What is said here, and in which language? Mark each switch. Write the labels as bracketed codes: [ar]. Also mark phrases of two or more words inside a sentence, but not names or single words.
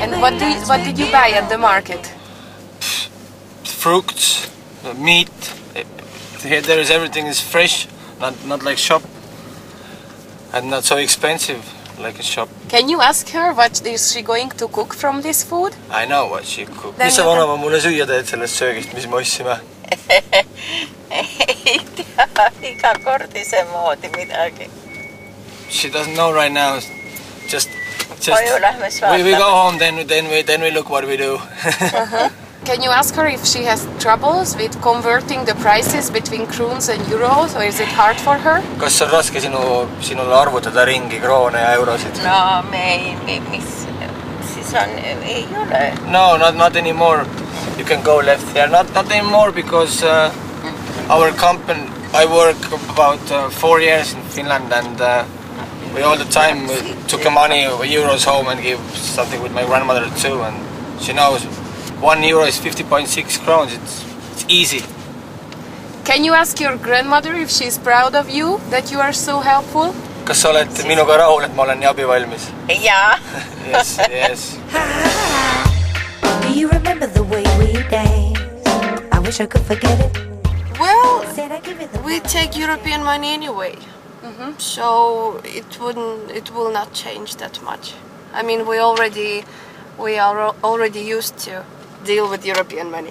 [en] And what did you buy at the market? Fruits, meat. Here there is everything is fresh, not like shop, and not so expensive like a shop. Can you ask her what is she going to cook from this food? I know what she cooked. [et] Mis sa vanaema mulle süüa teed sellest söögist, mis me ostsime? Ei tea, iga kord ise moodi midagi. [en] She doesn't know right now. Just we go home, then we look what we do. Can you ask her if she has troubles with converting the prices between kroons and euros, or is it hard for her? [et] Kas on raske sinule arvutada ringi kroone ja eurosid? No, mis siis on, ei ole. [en] No, not anymore. You can go left here. Not anymore, because our company, I work about 4 years in Finland, and we all the time took money, euros home, and give something with my grandmother too, and she knows 1 euro is 50.6 crowns. It's easy. Can you ask your grandmother if she's proud of you, that you are so helpful? [et] Kas sa oled minuga rahul, et ma olen nii abivalmis? Jaa. [en] Yes. Do you remember the way we danced? I wish I could forget it. Well, we take European money anyway, so it will not change that much. I mean, we are already used to deal with European money.